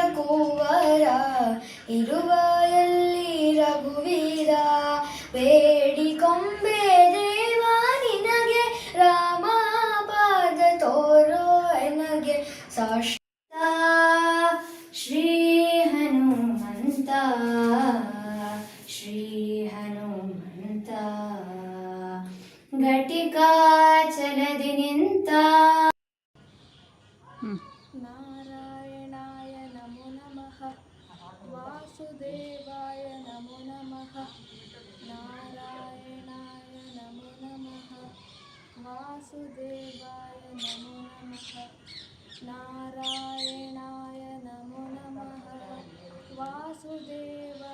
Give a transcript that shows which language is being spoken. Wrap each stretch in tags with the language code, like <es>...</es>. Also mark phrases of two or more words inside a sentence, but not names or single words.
<kn>ಕುವರ ಇರುವ ಎಲ್ಲಿ ರಘುವೀರ ಬೇಡಿಕೊಂಬೆ ದೇವ ನಿನಗೆ ರಾಮ ಪಾದ ತೋರೋ ಎನಗೆ ಸಾಷ್ಟ ಶ್ರೀ ಹನುಮಂತ ಶ್ರೀ ಹನುಮಂತ ಘಟಿಕಾಚಲದಿ ನಿಂತ</kn> <sa>ನಾರಾಯಣಾಯ ನಮೋ ನಮಃ ವಾಸುದೇವಾಯ ನಮೋ ನಮಃ ನಾರಾಯಣಾಯ ನಮೋ ನಮಃ ವಾಸುದೇವಾಯ ನಮೋ ನಮಃ ನಾರಾಯಣಾಯ ನಮೋ ನಮಃ ವಾಸುದೇವಾಯ</sa>